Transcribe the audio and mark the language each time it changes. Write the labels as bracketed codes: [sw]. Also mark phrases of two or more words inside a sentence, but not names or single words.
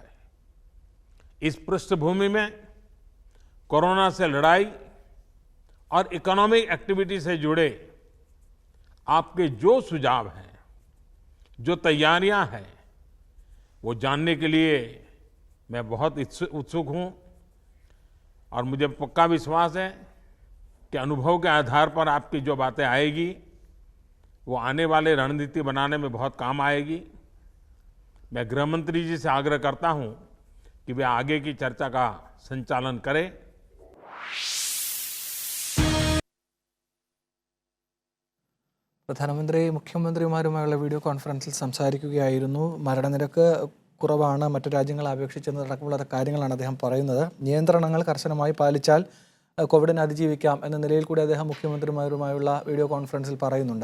[hi] इस पृष्ठभूमि में कोरोना से लड़ाई और इकोनॉमिक एक्टिविटी से जुड़े आपके जो सुझाव हैं, जो तैयारियां हैं, वो जानने के लिए मैं बहुत उत्सुक हूं और मुझे पक्का विश्वास है कि अनुभव के आधार पर आपकी जो बातें आएगी वो आने वाले रणनीति बनाने में बहुत काम आएगी। मैं गृह मंत्री जी से आग्रह करता हूं कि वे आगे की चर्चा का संचालन करें। [ml] പ്രധാനമന്ത്രി മുഖ്യമന്ത്രിമാരുമായുള്ള വീഡിയോ കോൺഫറൻസിൽ സംസാരിക്കുകയായിരുന്നു. മരണനിരക്ക് കുറവാണ് മറ്റു രാജ്യങ്ങളെ അപേക്ഷിച്ചതടക്കമുള്ള കാര്യങ്ങളാണ് അദ്ദേഹം പറയുന്നത്. നിയന്ത്രണങ്ങൾ കർശനമായി പാലിച്ചാൽ കോവിഡിനെ അതിജീവിക്കാം എന്ന നിലയിൽ കൂടി അദ്ദേഹം മുഖ്യമന്ത്രിമാരുമായുള്ള വീഡിയോ കോൺഫറൻസിൽ പറയുന്നുണ്ട്.